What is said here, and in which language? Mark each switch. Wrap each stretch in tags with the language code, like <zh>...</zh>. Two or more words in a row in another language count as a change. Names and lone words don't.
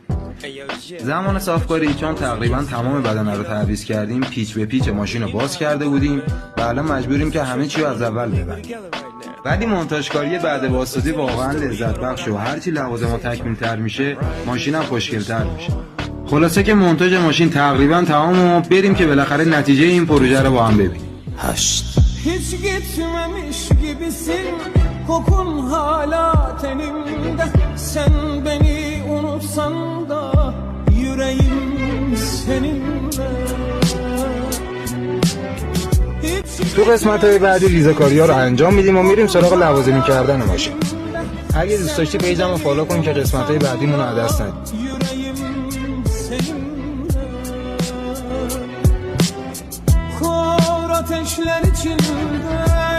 <fa>زمان صافکاری چون تقریبا تمام بدنه رو تعویض کردیم، پیچ به پیچ ماشین رو باز کرده بودیم و الان مجبوریم که همه چی رو از اول ببندیم. ولی مونتاژکاری بعد بازسازی واقعا لذت بخشه و هرچی لوازم تکمیل تر میشه ماشین هم خوشگل تر میشه. خلاصه که مونتاژ ماشین تقریبا تمام و بریم که بالاخره نتیجه این پروژه رو با هم ببینیم.</fa> <tr>Hiç gitmemiş gibisin, kokun hala tenimde. Sen beni unutsan da yüreğim seninle.</tr> <fa>تو قسمت‌های بعدی ریزه‌کاری‌ها رو انجام میدیم و میریم سراغ لوازمی کردن ماشین. اگه دوست داشتی پیجمو فالو کن که قسمت‌های بعدیمون رو از دست ندی.</fa> <tr>Kor ateşler içinde</tr>